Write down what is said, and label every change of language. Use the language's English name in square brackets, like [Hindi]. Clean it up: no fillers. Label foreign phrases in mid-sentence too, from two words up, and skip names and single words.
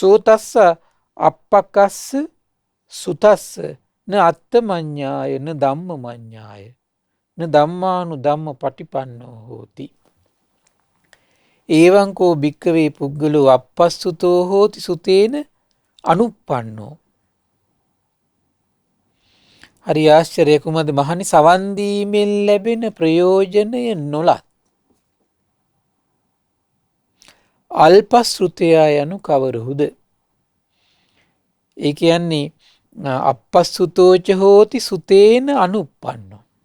[Pali] සෝතස්ස අප්පකස්ස සුතස්ස න අත්තමඤ්ඤාය න ධම්මමඤ්ඤාය න ධම්මානු ධම්ම පටිපන්නෝ හෝති. ඒවං කෝ භික්ඛවේ පුද්ගලෝ අපස්සුතෝ හෝති සුතේන අනුප්පන්නෝ. [Sinhala] හරි ආශ්චර්ය කුමද මහනි, සවන් දීමෙන් ලැබෙන ප්‍රයෝජනය නොලත් අල්පශ්‍රුතයා යනු කවරහුද? ඒ කියන්නේ [Pali] අපස්සුතෝච හෝති සුතේන අනුප්පන්නෝ.